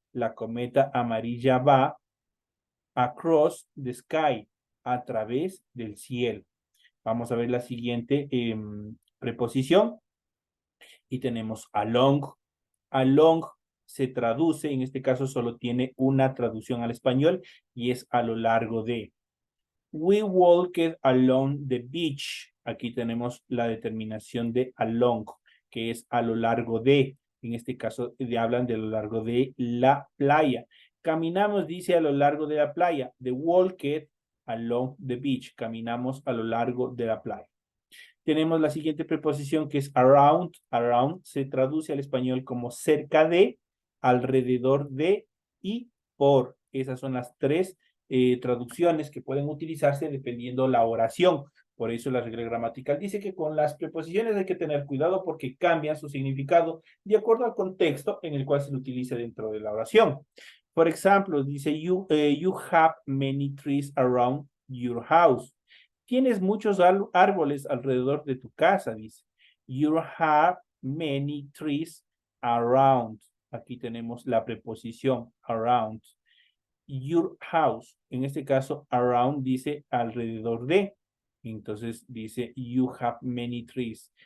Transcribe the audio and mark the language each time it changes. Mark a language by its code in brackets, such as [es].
[es] La cometa amarilla va [en] across the sky, [es] a través del cielo. Vamos a ver la siguiente preposición y tenemos along. Along se traduce, en este caso solo tiene una traducción al español y es a lo largo de. [en] We walked along the beach. [es] Aquí tenemos la determinación de along, que es a lo largo de. En este caso hablan de lo largo de la playa. Caminamos, dice, a lo largo de la playa. [en] The walked along the beach. [es] Caminamos a lo largo de la playa. Tenemos la siguiente preposición que es around. Around se traduce al español como cerca de, alrededor de y por. Esas son las tres traducciones que pueden utilizarse dependiendo la oración. Por eso la regla gramatical dice que con las preposiciones hay que tener cuidado porque cambian su significado de acuerdo al contexto en el cual se lo utilice dentro de la oración. Por ejemplo, dice, [en] you have many trees around your house. [es] Tienes muchos árboles alrededor de tu casa, dice. [en] You have many trees around. [es] Aquí tenemos la preposición around. [en] Your house. [es] En este caso, around dice alrededor de. Entonces dice, [en] you have many trees.